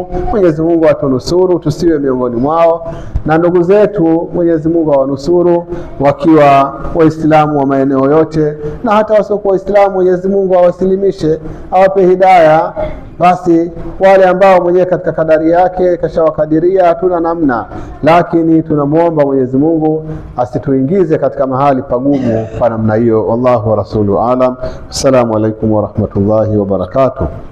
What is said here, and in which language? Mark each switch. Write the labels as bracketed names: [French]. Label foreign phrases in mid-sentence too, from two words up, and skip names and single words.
[Swahili] Mwenyezi Mungu atunusuru tusiwe miongoni mwao, na ndugu zetu Mwenyezi Mungu awanusuru wakiwa Waislamu wa maeneo yote, na hata wasiokuwa Waislamu Mwenyezi Mungu awasilimishe, awape hidayah. Basi wale ambao mwenyewe katika kadari yake kashawakadiria hatuna namna, lakini tunamuomba Mwenyezi Mungu asituingize katika mahali pagumu pa namna hiyo. [Arabic] والله ورسوله أعلم. السلام عليكم ورحمة الله وبركاته.